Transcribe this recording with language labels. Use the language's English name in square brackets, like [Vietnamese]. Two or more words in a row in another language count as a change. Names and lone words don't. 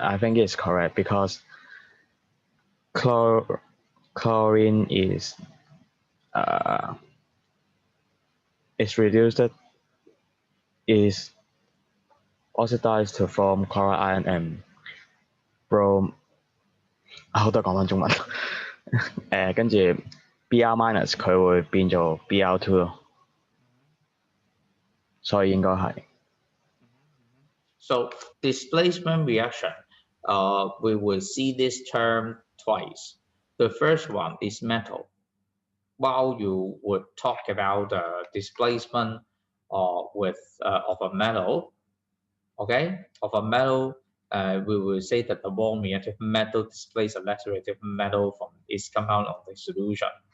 [English] I think it's correct because chlorine is reduced, is oxidized to form chloride iron and brom。 [Cantonese] 好多講翻中文。跟住 [English] Br minus [Cantonese] 佢會變做 Br2 咯，所以應該係。 [English] So displacement reaction, we will see this term twice. The first one is metal. While you would talk about displacement of a metal, okay, of a metal, we will say that the more reactive metal displaces a less reactive metal from its compound of the solution.